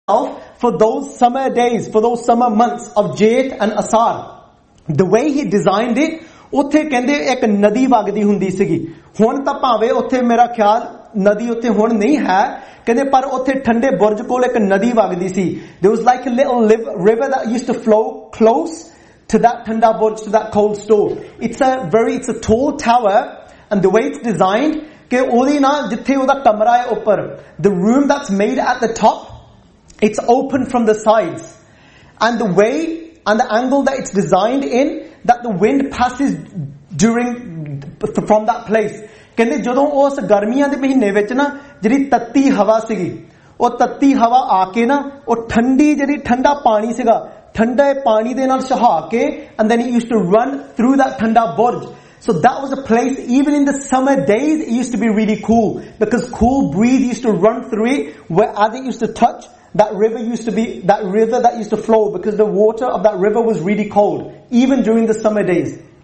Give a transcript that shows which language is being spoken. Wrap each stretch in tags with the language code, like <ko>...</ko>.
<en>For those summer days, for those summer months of Jeth and Asar, the way he designed it,</en> <pa>ਉੱਥੇ ਕਹਿੰਦੇ ਇੱਕ ਨਦੀ ਵਗਦੀ ਹੁੰਦੀ ਸੀਗੀ। ਹੁਣ ਤਾਂ ਭਾਵੇਂ ਉੱਥੇ ਮੇਰਾ ਖਿਆਲ ਨਦੀ ਉੱਥੇ ਹੁਣ ਨਹੀਂ ਹੈ, ਕਹਿੰਦੇ ਪਰ ਉੱਥੇ ਠੰਡੇ ਬੁਰਜ ਕੋਲ ਇੱਕ ਨਦੀ ਵਗਦੀ ਸੀ।</pa> <en>There was like a little river that used to flow close to that Thanda Burj, to that cold store. It's a tall tower, and the way it's designed,</en> <pa>ਕਿ ਉਹਦੀ ਨਾ ਜਿੱਥੇ ਉਹਦਾ ਕਮਰਾ ਹੈ ਉੱਪਰ,</pa> <en>the room that's made at the top, it's open from the sides. And the way and the angle that it's designed in, that the wind passes during from that place.</en> <pa>ਕਹਿੰਦੇ ਜਦੋਂ ਉਸ ਗਰਮੀਆਂ ਦੇ ਮਹੀਨੇ ਵਿੱਚ ਨਾ ਜਿਹੜੀ ਤੱਤੀ ਹਵਾ ਸੀਗੀ, ਉਹ ਤੱਤੀ ਹਵਾ ਆ ਕੇ ਨਾ ਉਹ ਠੰਡੀ ਜਿਹੜੀ ਠੰਡਾ ਪਾਣੀ ਸੀਗਾ, ਠੰਡੇ ਪਾਣੀ ਦੇ ਨਾਲ ਸਹਾ ਕੇ,</pa> <en>and then used to run through that</en> <pa>ਠੰਡਾ ਬੁਰਜ।</pa> <en>So that was a place, even in the summer days, it used to be really cool, because cool breeze used to run through it, where as it used to touch, that river used to flow, because the water of that river was really cold, even during the summer days.</en>